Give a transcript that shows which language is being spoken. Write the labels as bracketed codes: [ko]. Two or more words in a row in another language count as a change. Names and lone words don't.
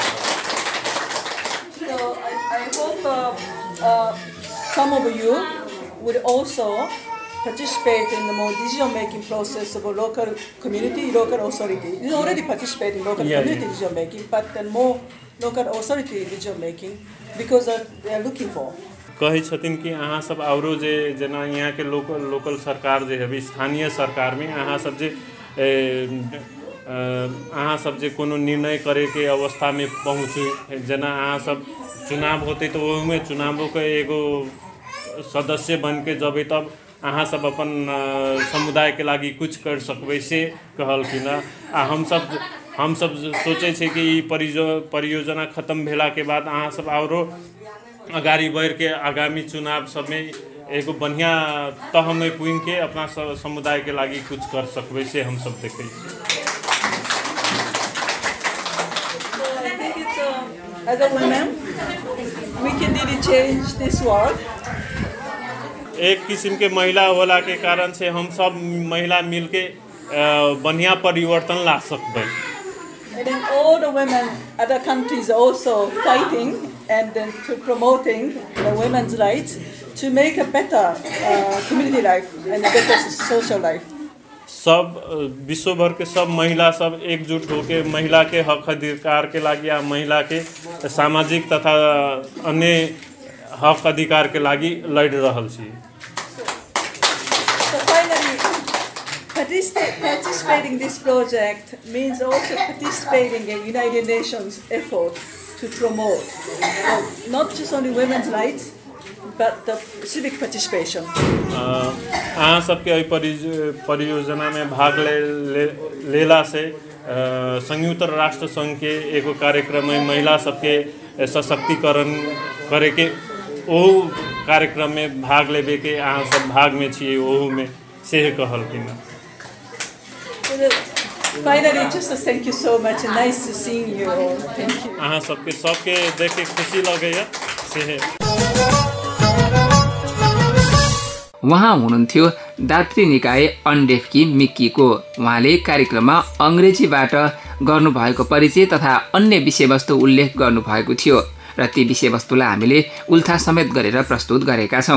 [en] So I hope some of you would also participate in the more decision-making process of a local community, local authority. You already participate in local community decision-making, but then more local authority decision-making because they are looking for. [mai] कहे छथिन कि अहाँ सब औरो जे जना यहाँ के लोकल सरकार जे है स्थानीय सरकार में अहाँ सब जे अहाँ सब जे कोनो निर्णय करे के अवस्था में पहुँचे, जना अहाँ सब चुनाव होते तो ओहिमे चुनावों के एगो सदस्य बन के जब तब अहाँ सब अपन समुदाय के लागी कुछ कर सकबै से कहलखिन। आ हम सब सोचे छे कि परियोजना खत्म भेला के बाद अहाँ सब औरो अगाड़ी बढ़ के आगामी चुनाव सब में एगो बढ़िया तह में पुइन के अपना समुदाय के लागी कुछ कर सकबै से हम सब देखे। [en] As a women, we can really change this world. [mai] एक किस्म के महिला होला के कारण से हम सब महिला मिलके बढ़िया परिवर्तन ला सकबै। [en] And then all the women other countries are also fighting and then to promoting the women's rights to make a better community life and a better social life. [mai] सब विश्व भर के सब महिला सब एकजुट होके महिला के हक अधिकार के लागी या महिला के सामाजिक तथा अन्य हक अधिकार के लागी लड़ रहल छी। [en] So finally, participating this project means also participating in United Nations effort to promote not just only women's rights but the civic participation. [mai] अहाँ सबके परियोजना में भाग लेला से संयुक्त राष्ट्र संघ के एगो कार्यक्रम में महिला सबके सशक्तिकरण करे के ओ कार्यक्रम में भाग लेबे के अहाँ सब भाग में छिए ओहू में से कहलखिन। [en] Finally, just to thank you so much and nice to see you all. Thank you. [mai] अहाँ सबके देख के खुशी लगेया से। [ne] उहाँ हुनुहुन्थ्यो दात्री निकाय अन्डेफकी मिक्कीको। उहाँले कार्यक्रममा अंग्रेजीबाट गर्नुभएको परिचय तथा अन्य विषयवस्तु उल्लेख गर्नुभएको थियो र ती विषयवस्तुलाई हामीले उल्था समेत गरेर प्रस्तुत गरेका छौं।